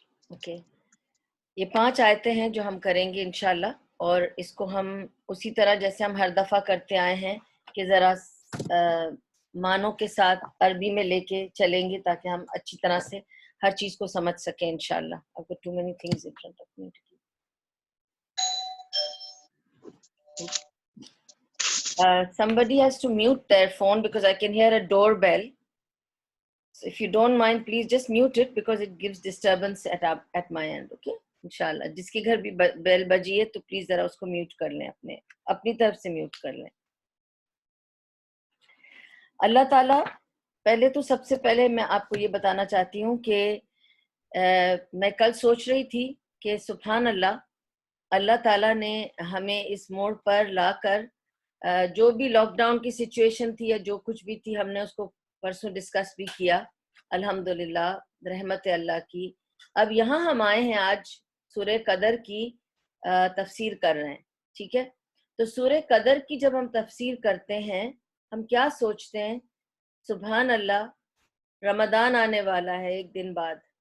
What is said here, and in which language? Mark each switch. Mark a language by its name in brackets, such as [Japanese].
[Urdu] Okay, یہ 5 آیتیں ہیں جو ہم کریں گے انشاءاللہ، اور اس کو ہم اسی طرح جیسے ہم ہر دفعہ کرتے آئے ہیں کہ ذرا معنوں کے ساتھ عربی میں لے کے چلیں گے تاکہ ہم اچھی طرح سے ہر چیز کو سمجھ سکیں انشاءاللہ۔ [English] I've got too many things in front of me to keep. Somebody has to mute their phone because I can hear a doorbell. So if you don't mind, please just mute it because it gives disturbance at my end. Okay? [Urdu] انشاءاللہ جس کے گھر بھی بیل بجی ہے تو please ذرا اس کو mute کر لیں، اپنی طرف سے میوٹ کر لیں۔ اللہ تعالیٰ، پہلے تو سب سے پہلے میں آپ کو یہ بتانا چاہتی ہوں کہ میں کل سوچ رہی تھی کہ سبحان اللہ، اللہ تعالیٰ نے ہمیں اس موڑ پر لا کر جو بھی لاک ڈاؤن کی سچویشن تھی یا جو کچھ بھی تھی، ہم نے اس کو پرسوں ڈسکس بھی کیا، الحمدللہ رحمت اللہ کی۔ اب یہاں ہم آئے ہیں، آج سورہ قدر کی تفسیر کر رہے ہیں، ٹھیک ہے؟ تو سورہ قدر کی جب ہم تفسیر کرتے ہیں ہم کیا سوچتے ہیں؟ سبحان اللہ، رمضان آنے والا ہے، ایک دن بعد،